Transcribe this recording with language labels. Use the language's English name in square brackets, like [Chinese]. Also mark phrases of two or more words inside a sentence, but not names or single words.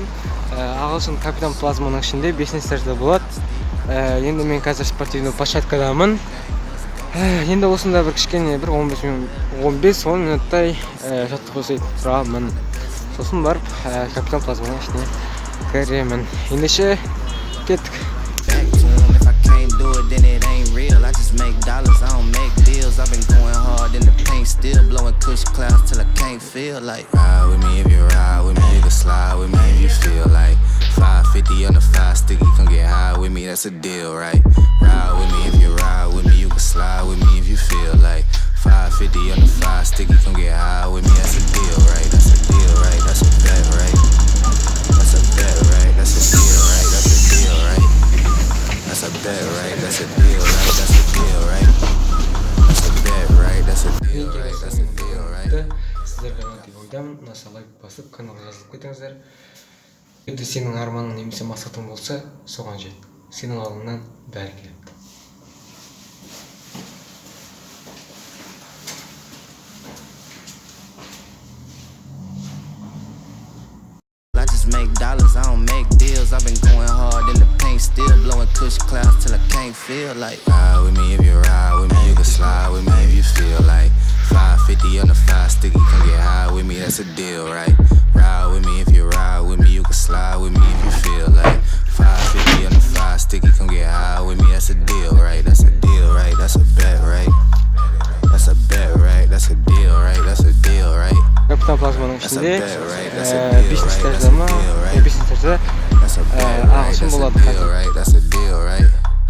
[Kazakh] Ағылшын капитан плазманың ішінде 5-ші этажда болады. Енді мен қазір [Russian] спортивный площадкадамын. [Kazakh] Енді осында бір кішкене 15-10 минуттай жаттығу жасайтын тұрамын. Сосын барып капитан плазманың ішіне кіремін. Ендеше кеттік. [English] I just make dollars, I don't make deals. I've been going hard in the paint, still blowing kush clouds till I can't feel like. Ride with me if you ride with me, you can slide with me if you feel like. 550 on the 5 sticky, come get high with me, that's a deal, right? Ride with me if you ride with me, you can slide with me if you feel like. 550 on the 5 sticky, come get high with me, that's a deal, right? That's a deal, right? That's a bet, right? That's a bet, right? That's a deal, right? That's a deal, right? That's a bet, right? That's a deal, right? That's a deal, right? That's a bet, right? That's a deal, right? That's a deal, right? [Kazakh] Сіздерге деп ойдам, мына лайк басып, каналға жазылып кетіңіздер. Егер сенің арманың немесе мақсатың болса, соған жет. Сенің алдыңнан бәрі келеді. [English] Make dollars, I don't make deals. I've been going hard in the paint, still blowing kush clouds till I can't feel like. Ride with me if you ride with me, you can slide with me if you feel like. 550 on the 5 sticky, come get high with me, that's a deal, right? Ride with me if you ride with me, you can slide with me if you feel like. 550 on the 5 sticky, come get high with me, that's a deal, right? That's a deal, right? That's a bet, right? That's a bet, right? That's a deal, right? That's a deal, right? [Kazakh] Капитан плазманың ішінде 5-ші этажда ма? 5-ші этажда ағылшын болады қазір.